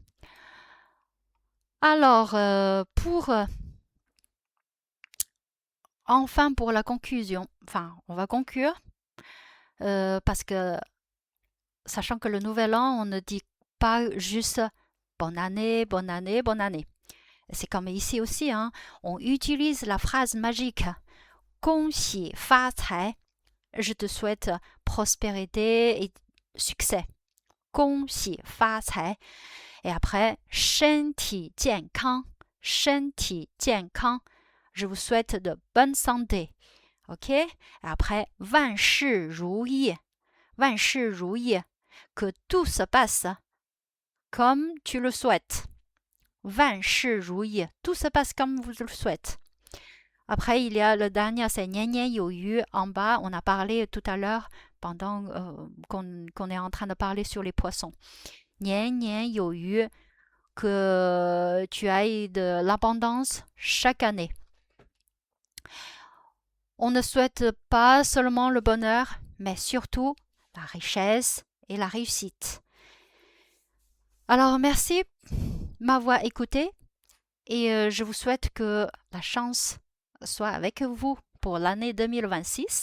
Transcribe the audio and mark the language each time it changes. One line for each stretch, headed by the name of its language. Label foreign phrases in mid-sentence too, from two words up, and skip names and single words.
French: Alors, enfin pour la conclusion, on va conclure parce que sachant que le nouvel an, on ne dit pas juste bonne année, bonne année, bonne année. C'est comme ici aussi, hein, on utilise la phrase magique
Chinese: 恭喜发财.
French: Je te souhaite prospérité et succès.
Chinese: 恭喜发财.
French: Et après,
Chinese: 身体健康, 身体健康.
French: Je vous souhaite de bonne santé. OK? Et après,
Chinese: 万事如意. 万事如意.
French: Que tout se passe comme tu le souhaites.
Chinese: 万事如意.
French: Tout se passe comme vous le souhaitez. Après, il y a le dernier, c'est
Chinese: 年年有余.
French: En bas, on a parlé tout à l'heure pendant qu'on est en train de parler sur les poissons.
Chinese: 年年有余,
French: que tu ailles de l'abondance chaque année. On ne souhaite pas seulement le bonheur, mais surtout la richesse et la réussite. Alors, merci de m'avoir écouté et je vous souhaite que la chance soit avec vous pour l'année 2026.